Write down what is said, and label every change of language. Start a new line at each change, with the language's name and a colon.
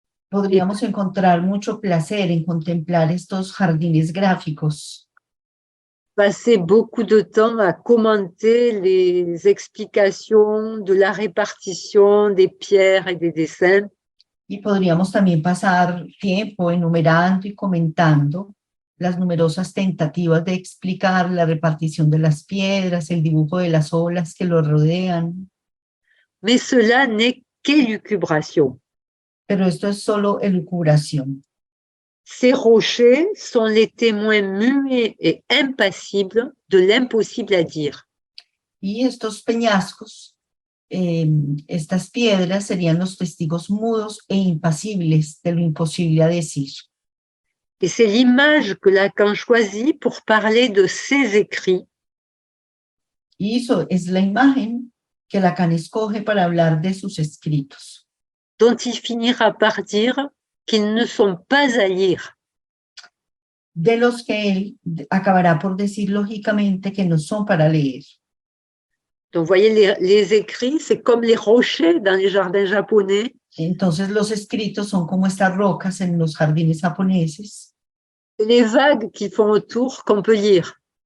Spanish: Podríamos encontrar mucho placer en contemplar estos jardines gráficos.
French: Passer beaucoup de temps à commenter les explications de la répartition des pierres et des dessins.
Spanish: Y podríamos también pasar tiempo enumerando y comentando las numerosas tentativas de explicar la repartición de las piedras, el dibujo de las olas que lo rodean.
French: Mais cela n'est qu'élucubration.
Spanish: Pero esto es solo elucubración.
French: Ces rochers sont les témoins muets et impassibles de l'impossible à dire.
Spanish: Y estos peñascos, estas piedras serían los testigos mudos e impasibles de lo imposible a decir.
French: Et c'est l'image que Lacan choisit pour parler de ses écrits.
Spanish: Y eso es la imagen que Lacan escoge para hablar de sus escritos,
French: dont il finira par dire qu'ils ne sont pas à lire.
Spanish: de los que él acabará por decir lógicamente que no son para leer.
French: Donc, vous voyez, les écrits, c'est comme les rochers dans les jardins japonais.
Spanish: Entonces los escritos son como estas rocas en los jardines japoneses.
French: Les vagues qui font autour qu'on peut lire.